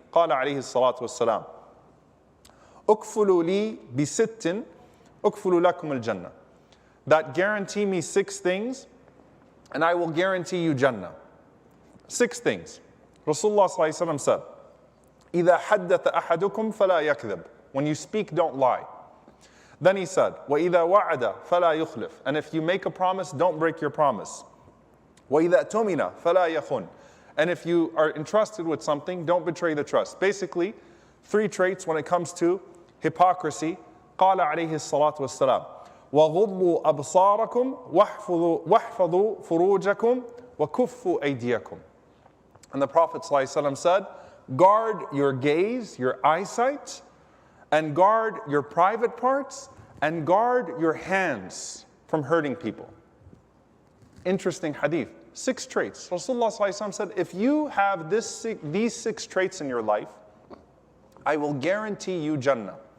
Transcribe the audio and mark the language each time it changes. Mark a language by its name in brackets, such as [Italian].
[Arabic] قال عليه الصلاة والسلام أكفلوا لي بست أكفلوا لكم الجنة. [English] That guarantee me 6 things, and I will guarantee you Jannah. 6 things. Rasulullah ﷺ said, [Arabic] إِذَا حَدَّثَ أَحَدُكُمْ فَلَا يَكْذِبْ. [English] When you speak, don't lie. Then he said, [Arabic] وَإِذَا وَعَدَ فَلَا يُخْلِفْ. [English] And if you make a promise, don't break your promise. [Arabic] وَإِذَا اؤْتُمِنَ فَلَا يَخُنْ. [English] And if you are entrusted with something, don't betray the trust. Basically, 3 traits when it comes to hypocrisy. [Arabic] قال عليه الصلاة والسلام وَغُضُّوا أَبْصَارَكُمْ وَاحْفَظُوا فُرُوجَكُمْ وَكُفُّوا أَيْدِيَكُمْ. [English] And the Prophet ﷺ said, guard your gaze, your eyesight, and guard your private parts, and guard your hands from hurting people. Interesting hadith. 6 traits. Rasulullah ﷺ said, if you have these 6 traits in your life, I will guarantee you Jannah.